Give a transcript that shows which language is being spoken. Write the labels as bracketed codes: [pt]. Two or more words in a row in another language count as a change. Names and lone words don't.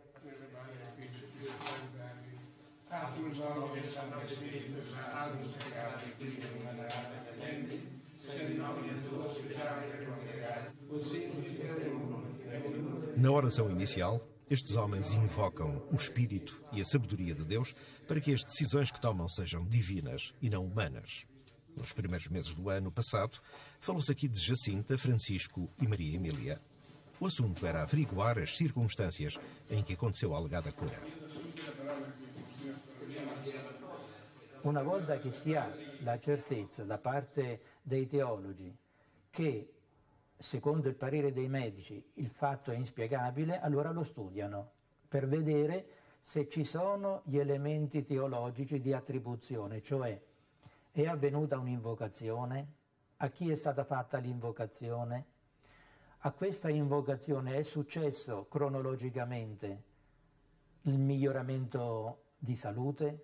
[pt] Na oração inicial, estes homens invocam o Espírito e a sabedoria de Deus para que as decisões que tomam sejam divinas e não humanas. Nos primeiros meses do ano passado, falou-se aqui de Jacinta, Francisco e Maria Emília. O assunto era averiguar as circunstâncias em que aconteceu a alegada cura. [it] Una volta che si ha la certezza da parte dei teologi che, secondo il parere dei medici, il fatto è inspiegabile, allora lo studiano per vedere se ci sono gli elementi teologici di attribuzione, cioè è avvenuta un'invocazione, a chi è stata fatta l'invocazione, a questa invocazione è successo cronologicamente il miglioramento di salute.